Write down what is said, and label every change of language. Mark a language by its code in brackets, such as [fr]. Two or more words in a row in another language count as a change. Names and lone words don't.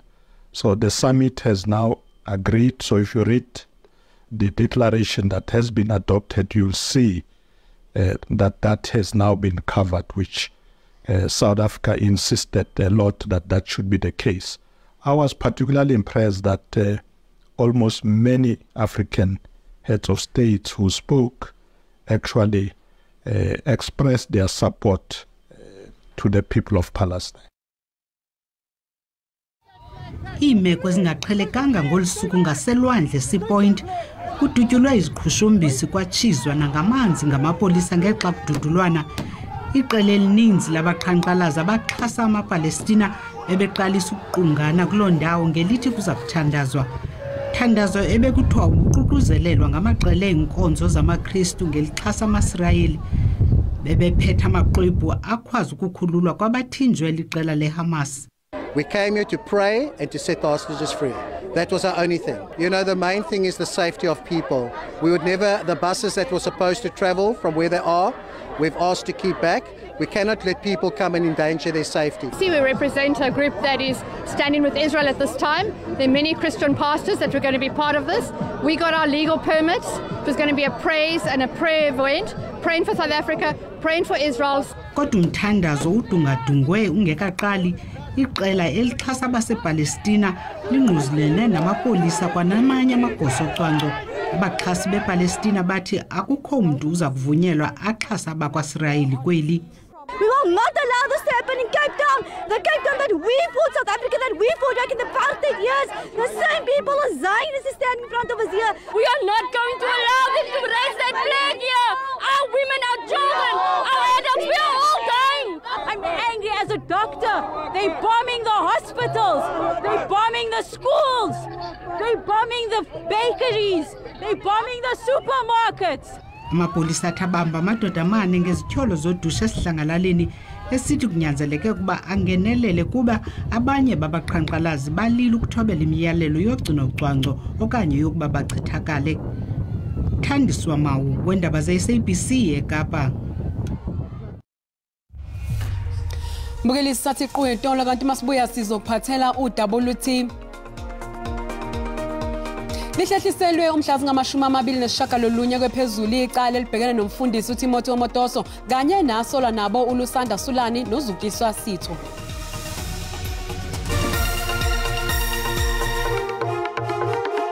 [en] So the summit has now agreed. So if you read the declaration that has been adopted, you'll see that has now been covered, which South Africa insisted a lot that should be the case. I was particularly impressed that almost many African heads of states who spoke actually expressed their support to the people of Palestine. [xh] Iimeko zingaqhelekanga ngolusuku ngaselwandle Seapoint kudutyulwe iziqhushumbisi kwatshizwa nangamanzi ngamapolisa ngexa kududulwana. Iqela elininzi labaqhankqalazi abaxhasa amaPalestina bebeqalisa ukuqungana kuloo ndawo ngelithi kuza kuthandazwa. Thandazo ebekuthiwa uququzelelwa ngamaqela eenkonzo zamaKristu ngelixhasa amaSirayeli. Bebephethe amaxwebhu akwazi ukukhululwa kwabathinjwe liqela leHamas. [en] We came here to pray and to set the hostages free. That was our only thing. You know, the main thing is the safety of people. We would never, the buses that were supposed to travel from where they are, we've asked to keep back. We cannot let people come and endanger their safety. We represent a group that is standing with Israel at this time. There are many Christian pastors that were going to be part of this. We got our legal permits. It was going to be a praise and a prayer event, praying for South Africa, praying for Israel. [xh] Kodwa umthandazo udungadungwe ungekaqali. Iqela elixhasa abasePalestina lingquzulene namapolisa kwanamanye amagosa ocwangco. Abaxhasi bePalestina bathi akukho umuntu uza kuvunyelwa axhasa abakwaSirayeli kweli. [en] We will not allow this to happen in Cape Town. The Cape Town that we fought, South Africa that we fought back in the past 10 years. The same people as Zionists is standing in front of us here. We are not going to allow them to raise that flag here. Our women, our children, our adults, we are all dying. I'm angry as a doctor. They're bombing the hospitals. They're bombing the schools. They're bombing the bakeries. They're bombing the supermarkets. [xh] Amapolisa athabamba amadoda amane ngezityholo zodusha esihlangalaleni esithi kunyanzeleke ukuba angenelele kuba abanye babaqhankqalazi balile ukuthobela imiyalelo yogcino ucwangco okanye yokuba bachithakale. Thandiswa Mawu wendaba ze-SABC eKapa. Mbukeli sathi qhubetolo kanti masibuya sizokuphathela uWT. Lihlehliselwe umhla zingama-29 kwephezulu icala elibhekene nomfundisi uTimothy Omotoso kanye nasolwa nabo uLusanda Sulani noZukiswa Sitho.